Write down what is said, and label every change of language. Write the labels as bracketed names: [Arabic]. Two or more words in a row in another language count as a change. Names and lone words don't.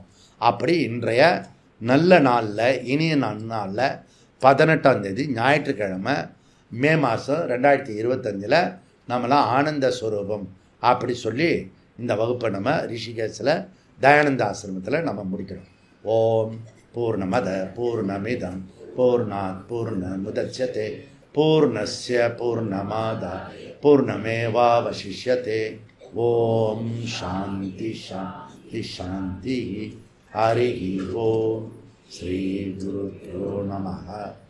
[Tamil] அப்படி இன்றைய நல்ல நாளில், இனிய நாளில் 18ஆம் தேதி ஞாயிற்றுக்கிழமை மே மாதம் 2025 நம்மளாம் ஆனந்த ஸ்வரூபம் அப்படி சொல்லி இந்த வகுப்பை நம்ம ரிஷிகேஷில் தயானந்த ஆசிரமத்தில் நம்ம முடிக்கிறோம். [Sanskrit] ओम् पूर्णमद पूर्णमिदम् पूर्णात् पूर्णमुदच्यते पूर्णस्य पूर्णमादाय पूर्णमेवावशिष्यते. ओम् शान्ति शान्ति शान्ति. हरि ओम्। श्री गुरुभ्यो नमः.